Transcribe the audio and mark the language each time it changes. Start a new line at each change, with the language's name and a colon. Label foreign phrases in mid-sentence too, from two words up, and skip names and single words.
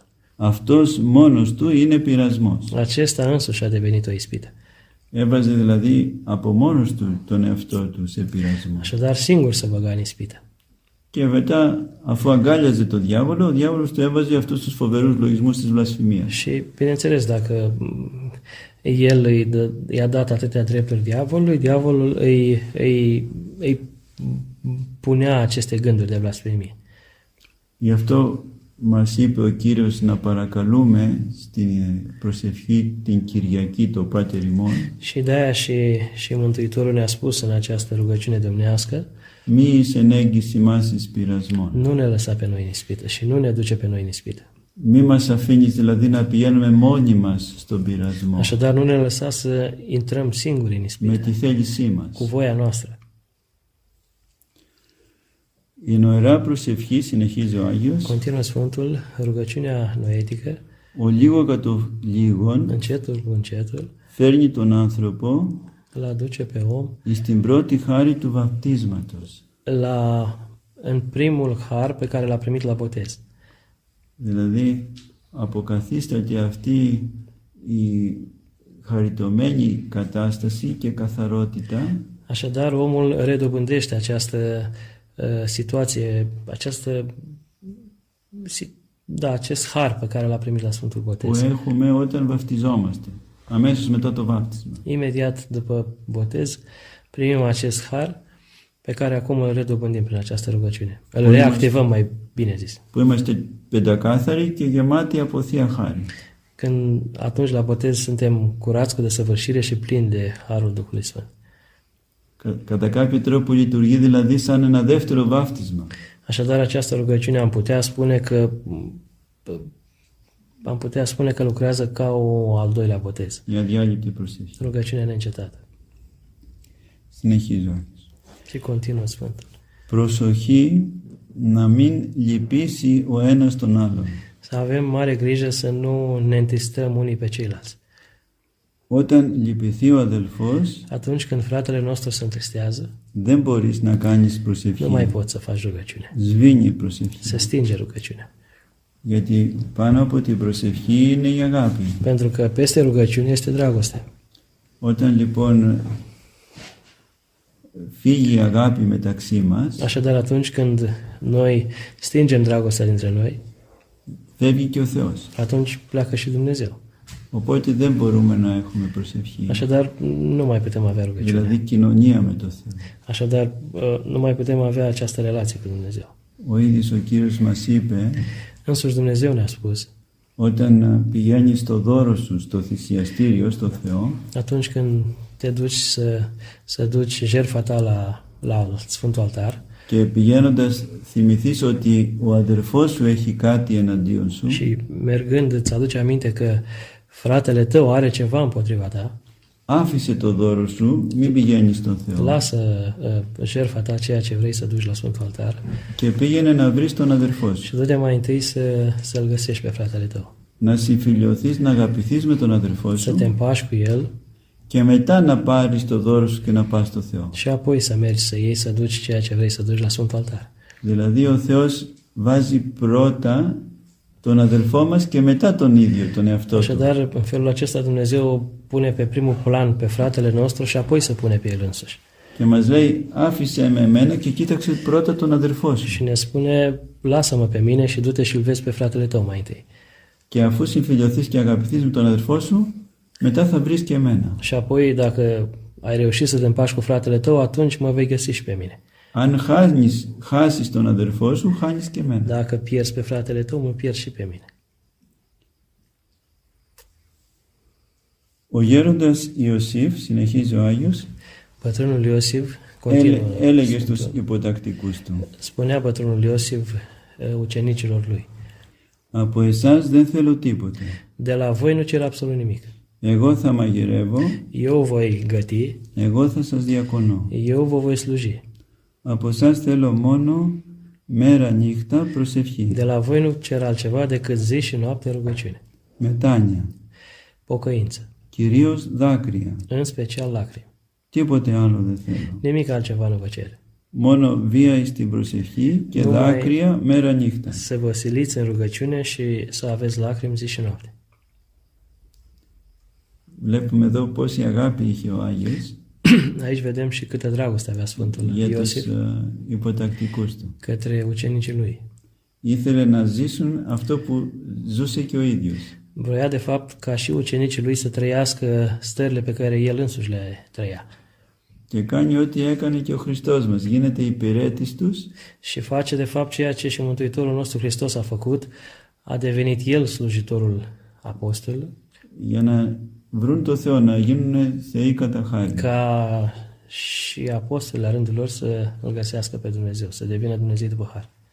Greek: Αυτός μόνος του είναι πειρασμός.
Romanian: Acesta însuși a devenit o ispită.
Greek: Έβαζε δηλαδή από μόνος του τον εαυτό του σε πειρασμό.
Romanian: Așadar, singur se băga în ispită.
Greek: Και μετά, αφού αγκάλιαζε τον διάβολο, ο διάβολος του έβαζε αυτούς τους φοβερούς λογισμούς της βλασφημίας.
Romanian: Și, bineînțeles, dacă el i-a dat atâtea drepturi diavolului, diavolul îi punea aceste gânduri de blasfemie.
Greek: Γι' αυτό μας είπε ο Κύριος να παρακαλούμε στην προσευχή την Κυριακή το Πάτερ ημών
Romanian: Și de-aia și Mântuitorul ne-a spus în această rugăciune domnească
Greek: μη εισενέγγεις ημάς εις πειρασμόν.
Romanian: Nu ne lăsa pe noi în ispită și nu ne duce pe noi în ispită.
Greek: Μη μας αφήνεις δηλαδή να πηγαίνουμε μόνοι μας στον πειρασμό.
Romanian: Așadar, nu ne lăsa să intrăm singuri în
Greek: Με
Romanian: ispită,
Greek: τη θέλησή μας.
Romanian: cu voia noastră.
Greek: Η νοερά προσευχή, συνεχίζει ο Άγιος,
Romanian: Continuă Sfântul, rugăciunea noetică,
Greek: ο λίγο κατ' ο λίγον
Romanian: încetul cu încetul,
Greek: φέρνει τον άνθρωπο
Romanian: îl aduce pe om
Greek: στην πρώτη χάρη του βαπτίσματος.
Romanian: în primul har pe care l-a primit la botez.
Greek: Δηλαδή αποκαθίσταται αυτή η χαριτωμένη κατάσταση και καθαρότητα
Romanian: Așadar, omul redobândește această situație, acest har pe care l-a primit la Sfântul
Greek: που
Romanian: Botez.
Greek: έχουμε όταν βαφτιζόμαστε, αμέσως μετά το βάπτισμα.
Romanian: Imediat după botez, primim acest har pe care acum îl redobândim prin această rugăciune. Îl reactivăm, mai bine zis.
Greek: Που είμαστε πεντακάθαροι και γεμάτοι από Θεία Χάρη.
Romanian: Atunci la botez suntem curați cu desăvârșire și plini de harul Duhului Sfânt.
Greek: Κατά κάποιο τρόπο λειτουργεί δηλαδή σαν ένα δεύτερο βάφτισμα.
Romanian: Așadar, această rugăciune am putea spune că lucrează ca al doilea botez.
Greek: Η αδιάλειπτη προσευχή.
Romanian: Rugăciunea neîncetată.
Greek: Συνεχίζω.
Romanian: Și continuă Sfântul.
Greek: Προσοχή να μην λυπήσει ο ένας τον άλλον.
Romanian: Să avem mare grijă să nu ne întristăm unii pe ceilalți.
Greek: Όταν λυπηθεί ο αδελφός,
Romanian: Atunci când fratele nostru se întristează,
Greek: δεν μπορείς να κάνεις προσευχή.
Romanian: nu mai poți să faci rugăciune.
Greek: Σβήνει η προσευχή.
Romanian: Se stinge rugăciunea.
Greek: Γιατί πάνω από την προσευχή είναι η αγάπη.
Romanian: Pentru că peste rugăciune este dragoste.
Greek: Όταν λοιπόν φύγει η αγάπη μεταξύ μας,
Romanian: Așadar, atunci când noi stingem dragostea dintre noi,
Greek: φεύγει και ο Θεός.
Romanian: atunci pleacă și Dumnezeu.
Greek: Οπότε δεν μπορούμε να έχουμε προσευχή.
Romanian: Așadar, nu mai putem avea rugăciune.
Greek: Δηλαδή κοινωνία με το Θεό.
Romanian: Așadar, nu mai putem avea această relație cu Dumnezeu.
Greek: Ο ίδιος ο Κύριος μας είπε,
Romanian: Însuși Dumnezeu ne-a spus,
Greek: όταν πηγαίνεις στο δώρο σου, στο θυσιαστήριο, στο Θεό,
Romanian: atunci când te duci să duci jertfa ta la Sfântul Altar
Greek: και πηγαίνοντας θυμηθείς ότι ο αδερφός σου έχει κάτι εναντίον σου,
Romanian: și mergând îți aduci aminte că fratele tău are ceva împotriva ta,
Greek: άφησε το δώρο σου, μην πηγαίνεις στον Θεό
Romanian: lasă jertfa ta, ceea ce vrei să duci la Sfântul Altar
Greek: και πήγαινε να βρεις τον αδερφό σου.
Romanian: și du-te mai întâi să-l găsești pe fratele tău,
Greek: Να συμφιλιωθείς, να αγαπηθείς με τον αδερφό
Romanian: să
Greek: σου
Romanian: te împași cu el
Greek: και μετά να πάρεις το δώρο σου και να πας στο Θεό.
Romanian: și apoi să mergi să iei, să duci ceea ce vrei să duci la Sfântul Altar.
Greek: Δηλαδή ο Θεός βάζει πρώτα τον αδελφό μας και μετά τον ίδιο, τον εαυτό του.
Romanian: Așadar, în felul acesta Dumnezeu pune pe primul plan pe fratele nostru și apoi se pune pe el însuși.
Greek: Και μας λέει άφησε με εμένα και κοίταξε πρώτα τον αδερφό σου.
Romanian: Și ne spune, lasă-mă pe mine și du-te și îl vezi pe fratele tău mai întâi.
Greek: Και αφού συμφιλιωθείς και αγαπηθείς με τον αδερφό σου, μετά θα βρεις και εμένα.
Romanian: Și apoi, dacă ai reușit să te împaci cu fratele tău, atunci mă vei găsi și pe mine.
Greek: Αν χάσεις τον αδερφό σου, χάνεις και εμένα.
Romanian: Dacă pierzi pe fratele tău, mă pierzi și pe mine.
Greek: Ο γέροντας Ιωσήφ, συνεχίζει ο Άγιος,
Romanian: Bătrânul Iosif continuă.
Greek: έλεγε στους υποτακτικούς του,
Romanian: Spunea bătrânul Iosif ucenicilor lui,
Greek: από εσάς δεν θέλω τίποτε.
Romanian: de la voi nu cer absolut nimic.
Greek: Εγώ θα μαγειρεύω,
Romanian: Eu voi găti,
Greek: εγώ θα σας διακονώ.
Romanian: eu vă voi sluji.
Greek: Από εσάς θέλω μόνο μέρα νύχτα προσευχή,
Romanian: De la voi nu cer altceva decât zi și noapte rugăciune,
Greek: μετάνοια,
Romanian: pocăință,
Greek: κυρίως δάκρυα.
Romanian: în special lacrimi.
Greek: Τίποτε άλλο δεν θέλω.
Romanian: Nimic altceva nu vă cer.
Greek: Μόνο βία στην προσευχή και
Romanian: Numai
Greek: δάκρυα μέρα νύχτα.
Romanian: să vă siliți în rugăciune și să aveți lacrimi zi și noapte.
Greek: Βλέπουμε εδώ πόση αγάπη είχε ο Άγιος
Romanian: Aici vedem și câtă dragoste avea Sfântul
Greek: για τους Iosif υποτακτικούς του.
Romanian: către ucenicii lui.
Greek: Ήθελε να ζήσουν αυτό που ζούσε και ο ίδιος.
Romanian: Vroia de fapt ca și ucenicii lui să trăiască stările pe care el însuși le trăia.
Greek: Και κάνει ό,τι έκανε και ο Χριστός μας. Γίνεται υπηρέτης τους
Romanian: Și face de fapt ceea ce și Mântuitorul nostru Hristos a făcut, a devenit el slujitorul apostolului,
Greek: για να βρουν το Θεό, να γίνουν θεοί κατά χάρη.
Romanian: ca și apostolii la rândul lor să îl găsească pe Dumnezeu, să devină Dumnezeu după har.